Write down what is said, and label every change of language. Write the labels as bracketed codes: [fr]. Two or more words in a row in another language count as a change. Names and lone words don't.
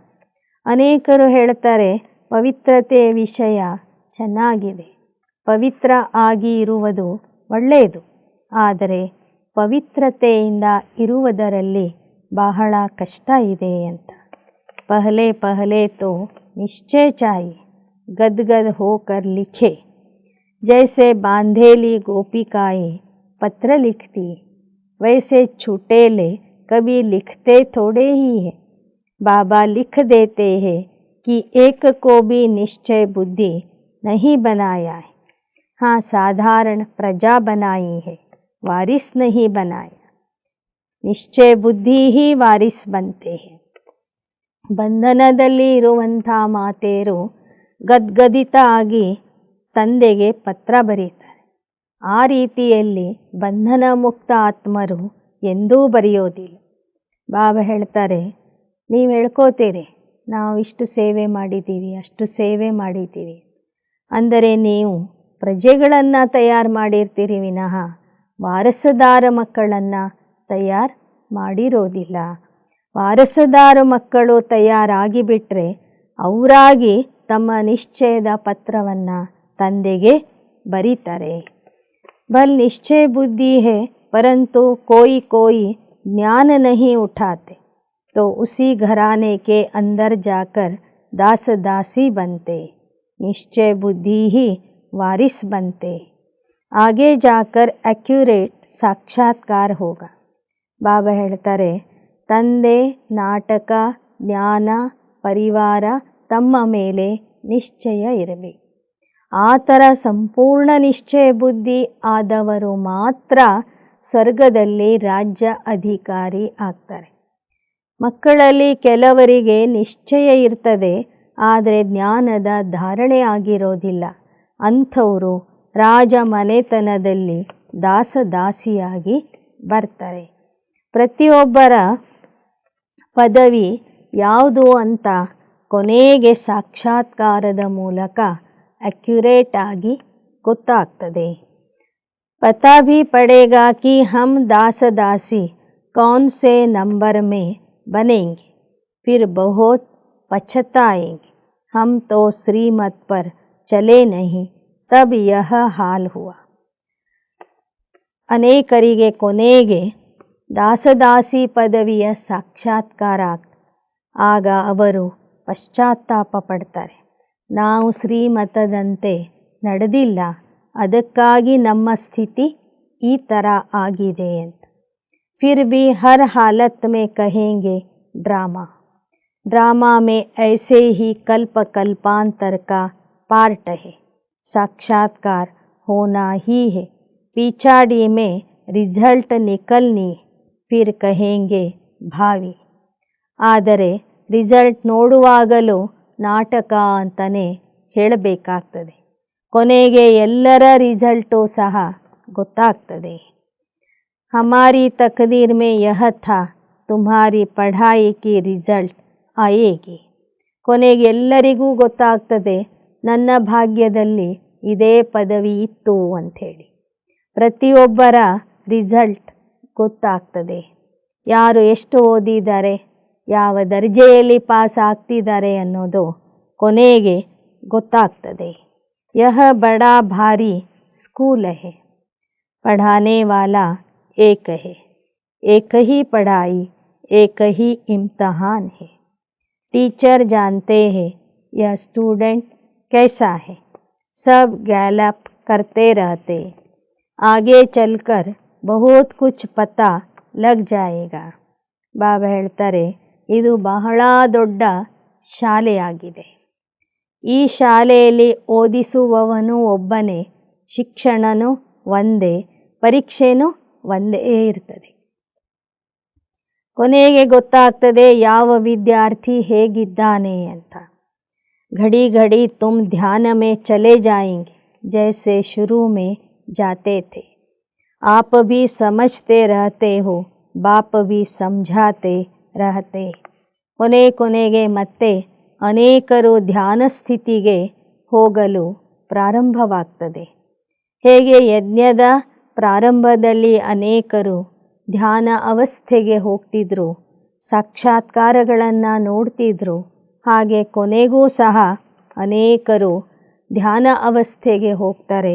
[kn] ಅನೇಕರು ಹೇಳ್ತಾರೆ ಪವಿತ್ರತೆಯ ವಿಷಯ ಚೆನ್ನಾಗಿದೆ, ಪವಿತ್ರ ಆಗಿ ಇರುವುದು ಒಳ್ಳೆಯದು, ಆದರೆ ಪವಿತ್ರತೆಯಿಂದ ಇರುವುದರಲ್ಲಿ ಬಹಳ ಕಷ್ಟ ಇದೆ ಅಂತ. [hi] पहले पहले तो निश्चय चाहिए, गद्गद् होकर लिखे, जैसे बांधेली गोपिकाएं पत्र लिखती, वैसे छूटेले कभी लिखते थोड़े ही है. बाबा लिख देते हैं कि एक को भी निश्चय बुद्धि नहीं बनाया है. हाँ, साधारण प्रजा बनाई है, वारिस नहीं बनाया. निश्चय बुद्धि ही वारिस बनते हैं. [kn] ಬಂಧನದಲ್ಲಿ ಇರುವಂಥ ಮಾತೆಯರು ಗದ್ಗದಿತ ಆಗಿ ತಂದೆಗೆ ಪತ್ರ ಬರೀತಾರೆ. ಆ ರೀತಿಯಲ್ಲಿ ಬಂಧನ ಮುಕ್ತ ಆತ್ಮರು ಎಂದೂ ಬರೆಯೋದಿಲ್ಲ. ಬಾಬಾ ಹೇಳ್ತಾರೆ, ನೀವು ಹೇಳ್ಕೋತೀರಿ ನಾವು ಇಷ್ಟು ಸೇವೆ ಮಾಡಿದ್ದೀವಿ, ಅಷ್ಟು ಸೇವೆ ಮಾಡಿದ್ದೀವಿ, ಅಂದರೆ ನೀವು ಪ್ರಜೆಗಳನ್ನು ತಯಾರು ಮಾಡಿರ್ತೀರಿ ವಿನಃ ವಾರಸುದಾರ ಮಕ್ಕಳನ್ನು ತಯಾರು ಮಾಡಿರೋದಿಲ್ಲ. ವಾರಸುದಾರ ಮಕ್ಕಳು ತಯಾರಾಗಿಬಿಟ್ರೆ ಅವರಾಗಿ ತಮ್ಮ ನಿಶ್ಚಯದ ಪತ್ರವನ್ನು ತಂದೆಗೆ ಬರೀತಾರೆ. [hi] भल निश्चय बुद्धि है, परंतु कोई कोई ज्ञान नहीं उठाते, तो उसी घराने के अंदर जाकर दास दासी बनते. निश्चय बुद्धि ही वारिस बनते, आगे जाकर एक्यूरेट साक्षात्कार होगा. [kn] ಬಾಬಾ ಹೇಳ್ತಾರೆ, ತಂದೆ, ನಾಟಕ, ಜ್ಞಾನ, ಪರಿವಾರ ತಮ್ಮ ಮೇಲೆ ನಿಶ್ಚಯ ಇರಬೇಕು. ಆ ಥರ ಸಂಪೂರ್ಣ ನಿಶ್ಚಯ ಬುದ್ಧಿ ಆದವರು ಮಾತ್ರ ಸ್ವರ್ಗದಲ್ಲಿ ರಾಜ್ಯ ಅಧಿಕಾರಿ ಆಗ್ತಾರೆ. ಮಕ್ಕಳಲ್ಲಿ ಕೆಲವರಿಗೆ ನಿಶ್ಚಯ ಇರ್ತದೆ, ಆದರೆ ಜ್ಞಾನದ ಧಾರಣೆ ಆಗಿರೋದಿಲ್ಲ. ಅಂಥವರು ರಾಜ ಮನೆತನದಲ್ಲಿ ದಾಸದಾಸಿಯಾಗಿ ಬರ್ತಾರೆ. ಪ್ರತಿಯೊಬ್ಬರ ಪದವಿ ಯಾವುದು ಅಂತ ಕೊನೆಗೆ ಸಾಕ್ಷಾತ್ಕಾರದ ಮೂಲಕ ಎಕ್ಯೂರೇಟ್ ಆಗಿ ಗೊತ್ತಾಗ್ತದೆ. [hi] पता भी पड़ेगा कि हम दास दासी कौन से नंबर में बनेंगे, फिर बहुत पछताएंगे. हम तो श्रीमत पर चले नहीं, तब यह हाल हुआ. [kn] ಅನೇಕರಿಗೆ ಕೊನೆಗೆ ದಾಸದಾಸಿ ಪದವಿಯ ಸಾಕ್ಷಾತ್ಕಾರ ಆಗ ಅವರು ಪಶ್ಚಾತ್ತಾಪ ಪಡ್ತಾರೆ. ನಾವು ಶ್ರೀಮತದಂತೆ ನಡೆದಿಲ್ಲ, ಅದಕ್ಕಾಗಿ ನಮ್ಮ ಸ್ಥಿತಿ ಈ ಥರ ಆಗಿದೆ ಅಂತ. [hi] फिर भी हर हालत में कहेंगे ड्रामा, ड्रामा में ऐसे ही कल्प कल्पांतर का पार्ट है, साक्षात्कार होना ही है, पिछाड़ी में रिजल्ट निकलनी, फिर कहेंगे भावी. [kn] ಆದರೆ ರಿಸಲ್ಟ್ ನೋಡುವಾಗಲೂ ನಾಟಕ ಅಂತಲೇ ಹೇಳಬೇಕಾಗ್ತದೆ. ಕೊನೆಗೆ ಎಲ್ಲರ ರಿಸಲ್ಟು ಸಹ ಗೊತ್ತಾಗ್ತದೆ. [hi] हमारी तकदीर में यह था, तुम्हारी पढ़ाई की रिजल्ट आएगी. [kn] ಕೊನೆಗೆ ಎಲ್ಲರಿಗೂ ಗೊತ್ತಾಗ್ತದೆ, ನನ್ನ ಭಾಗ್ಯದಲ್ಲಿ ಇದೇ ಪದವಿ ಇತ್ತು ಅಂಥೇಳಿ. ಪ್ರತಿಯೊಬ್ಬರ ರಿಸಲ್ಟ್ ಗೊತ್ತಾಗ್ತದೆ. ಯಾರು ಎಷ್ಟು ಓದಿದ್ದಾರೆ, ಯಾವ ದರ್ಜೆಯಲ್ಲಿ ಪಾಸ್ ಆಗ್ತಿದ್ದಾರೆ ಅನ್ನೋದು ಕೊನೆಗೆ ಗೊತ್ತಾಗ್ತದೆ. [hi] यह बड़ा भारी स्कूल है, पढ़ाने वाला एक है, एक ही पढ़ाई एक ही इम्तहान है। टीचर जानते हैं यह स्टूडेंट कैसा है, सब गैलप करते रहते, आगे चलकर बहुत कुछ पता लग जाएगा। [kn] ಬಾಬಾ ಹೇಳ್ತಾರೆ, ಇದು ಬಹಳ ದೊಡ್ಡ ಶಾಲೆಯಾಗಿದೆ. ಈ ಶಾಲೆಯಲ್ಲಿ ಓದಿಸುವವನು ಒಬ್ಬನೇ, ಶಿಕ್ಷಣನೂ ಒಂದೇ, ಪರೀಕ್ಷೆನೂ ಒಂದೇ ಇರ್ತದೆ. ಕೊನೆಗೆ ಗೊತ್ತಾಗ್ತದೆ ಯಾವ ವಿದ್ಯಾರ್ಥಿ ಹೇಗಿದ್ದಾನೆ ಅಂತ. [hi] घड़ी घड़ी तुम ध्यान में चले जाएंगे जैसे शुरू में जाते थे, आप भी समझते रहते हो, बाप भी समझाते रहते. [kn] ಕೊನೆಗೆ ಮತ್ತೆ ಅನೇಕರು ಧ್ಯಾನ ಸ್ಥಿತಿಗೆ ಹೋಗಲು ಪ್ರಾರಂಭವಾಗ್ತದೆ. ಹೇಗೆ ಯಜ್ಞದ ಪ್ರಾರಂಭದಲ್ಲಿ ಅನೇಕರು ಧ್ಯಾನ ಅವಸ್ಥೆಗೆ ಹೋಗ್ತಿದ್ರು, ಸಾಕ್ಷಾತ್ಕಾರಗಳನ್ನು ನೋಡ್ತಿದ್ರು, ಹಾಗೆ ಕೊನೆಗೂ ಸಹ ಅನೇಕರು ಧ್ಯಾನ ಅವಸ್ಥೆಗೆ ಹೋಗ್ತಾರೆ.